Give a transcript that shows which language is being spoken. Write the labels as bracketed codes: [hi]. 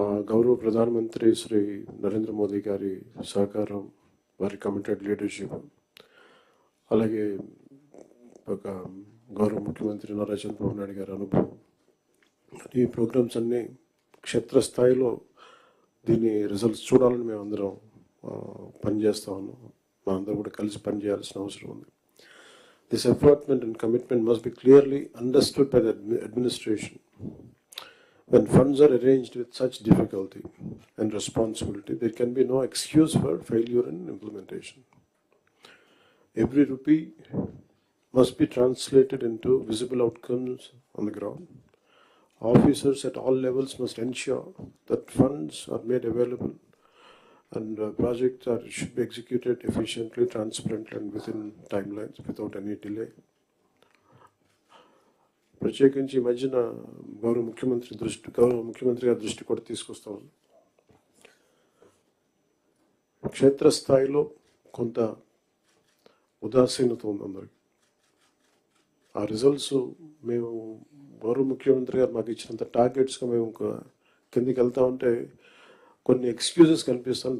[te] గౌరవ ప్రధానమంత్రి శ్రీ నరేంద్ర మోదీ గారి సహకారం, వారి కమిటెడ్ లీడర్షిప్, అలాగే ఒక గౌరవ ముఖ్యమంత్రి నారా చంద్రబాబు నాయుడు గారి అనుభవం, ఈ ప్రోగ్రామ్స్ అన్నీ క్షేత్రస్థాయిలో దీని రిజల్ట్స్ చూడాలని మేము అందరం పనిచేస్తూ ఉన్నాం. మనందరం కూడా కలిసి పనిచేయాల్సిన అవసరం ఉంది. [en] This effort and commitment must be clearly understood by the administration. When funds are arranged with such difficulty and responsibility, there can be no excuse for failure in implementation. Every rupee must be translated into visible outcomes on the ground. Officers at all levels must ensure that funds are made available and projects should be executed efficiently, transparently and within timelines without any delay. [te] ప్రత్యేకించి ఈ మధ్యన గౌరవ ముఖ్యమంత్రి గారి దృష్టి కూడా తీసుకొస్తాం. క్షేత్రస్థాయిలో కొంత ఉదాసీనత ఉంది అందరికి. ఆ రిజల్ట్స్ మేము గౌరవ ముఖ్యమంత్రి గారు మాకు ఇచ్చినంత టార్గెట్స్గా మేము కిందికి వెళ్తా ఉంటే కొన్ని ఎక్స్క్యూజెస్ కనిపిస్తాను.